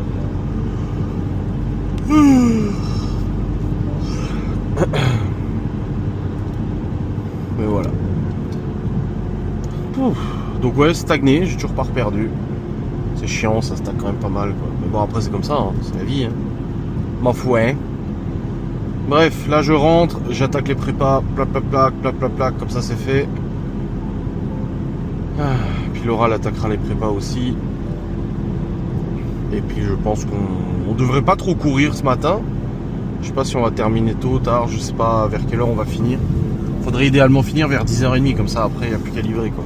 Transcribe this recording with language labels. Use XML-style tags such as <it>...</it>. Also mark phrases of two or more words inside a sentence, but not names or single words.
<fr>Mais voilà. Pouf. Donc ouais, stagné, j'ai toujours pas perdu. C'est chiant, ça stagne quand même pas mal quoi. Mais bon après c'est comme ça, hein. C'est la vie. Hein. M'en fous, hein. Bref, là je rentre, j'attaque les prépas, plac plac plac, plac plac plac, comme ça c'est fait. Puis Laura elle attaquera les prépas aussi. Et puis je pense qu'on devrait pas trop courir ce matin. Je sais pas si on va terminer tôt, tard, je sais pas vers quelle heure on va finir. Faudrait idéalement finir vers 10h30, comme ça après il n'y a plus qu'à livrer quoi.</fr>